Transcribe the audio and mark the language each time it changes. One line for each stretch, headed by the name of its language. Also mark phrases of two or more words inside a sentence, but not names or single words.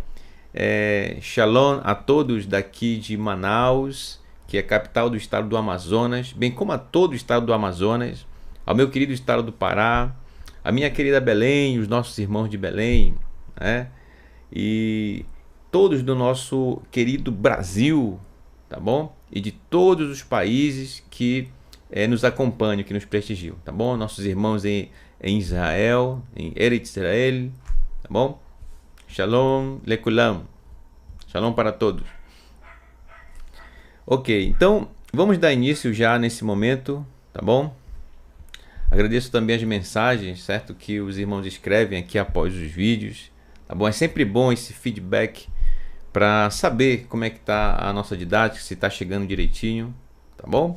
Portuguese: Shalom a todos daqui de Manaus, que é a capital do estado do Amazonas, bem como a todo o estado do Amazonas, ao meu querido estado do Pará, a minha querida Belém, os nossos irmãos de Belém, né? E todos do nosso querido Brasil, tá bom? E de todos os países que nos acompanham, que nos prestigiam, tá bom? Nossos irmãos em Israel, em Eretz Israel, tá bom?
Hebrew: שלום לכולם,
Portuguese: shalom para todos. Ok, então vamos dar início já nesse momento, tá bom? Agradeço também as mensagens, certo? Que os irmãos escrevem aqui após os vídeos, tá bom? É sempre bom esse feedback para saber como é que tá a nossa didática, se está chegando direitinho, tá bom?